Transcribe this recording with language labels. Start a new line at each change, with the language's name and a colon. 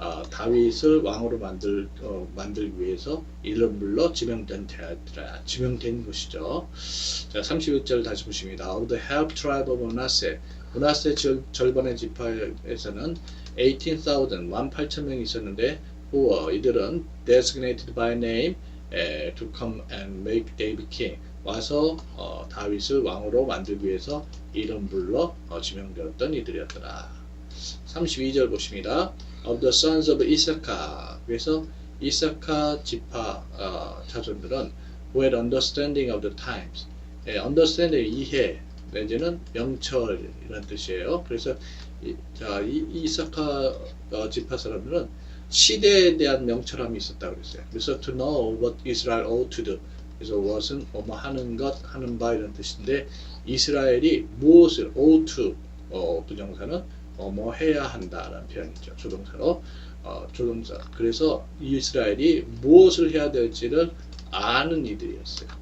Korean: 다윗을 왕으로 만들기 위해서 이름으로 지명된 것이죠. 자, 31절 다시 보십니다.
English: Of the half tribe of Manasseh,
Korean: 므낫세 절반의 지파에서는 18,000 18,000명이 있었는데, who 이들은
English: designated by name, to come and make David king.
Korean: 와서 다윗을 왕으로 만들기 위해서 이름 불러 지명되었던 이들이었더라. 32절 보십니다.
English: Of the sons of Issachar.
Korean: 그래서 이사카 지파 자손들은
English: who had understanding of the times.
Korean: understanding 이해 내지는 명철이라는 뜻이에요. 그래서 이사카 지파 사람들은 시대에 대한 명철함이 있었다고 그랬어요. 그래서
English: to know what Israel ought to do.
Korean: 그래서 what은 뭐뭐 하는 것, 하는 바 이런 뜻인데 이스라엘이 무엇을
English: ought to
Korean: 부정사는 뭐 해야 한다라는 표현이죠. 조동사로 조동사. 그래서 이스라엘이 무엇을 해야 될지를 아는 이들이었어요.